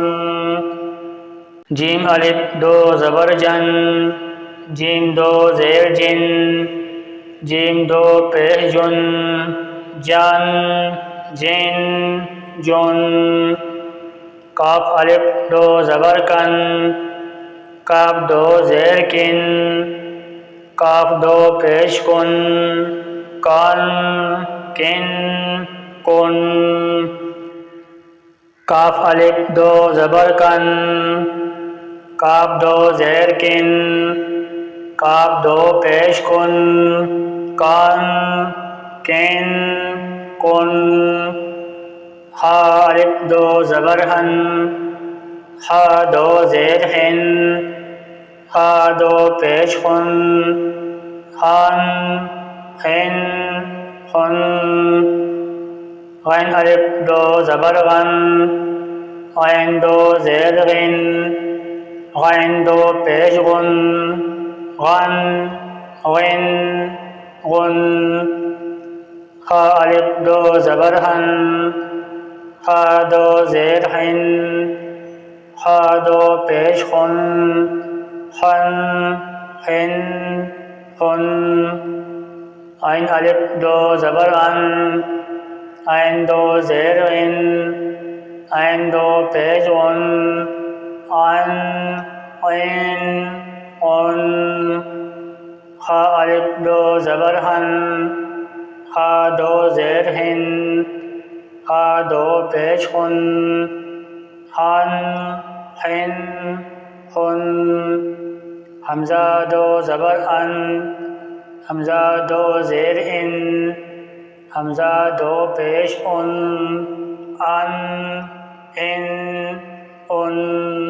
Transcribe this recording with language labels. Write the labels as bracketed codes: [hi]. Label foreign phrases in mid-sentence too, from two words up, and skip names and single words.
[ur] جیم الف دو زبر جن، جیم دو زیر جن، جیم دو پیش جن، جن جن جن. کاف الف دو زبر کن، کاف دو زیر کن، کاف دو پیش کن، کن کن کن. کاف الف دو زبر کن، کاف دو زیر کن، کاف دو پیش کن، کن کن کن. ہا الف دو زبر ہن، ہا دو زیر ہن، ہا دو پیش خن، ہن ہن ہن. غین الف دو زبر غن، غین دو زیر غن، غین دو پیش غن، غن غن غن. ہا الف دو زبر ہن، ہا دو زیر ہن، ہا دو پیش خن، ہن ہن ہن. عین الف دو زبر عن، عین دو زیر عن، عین دو پیش عن، عن عین عن. ہا الف دو زبر ہن، ہا دو زیر ہن، ہا دو پیش خن، ہن ہن ہن. حمزہ دو زبر ان، حمزہ دو زیر ان، حمزہ دو پیش ان، ان ان ان.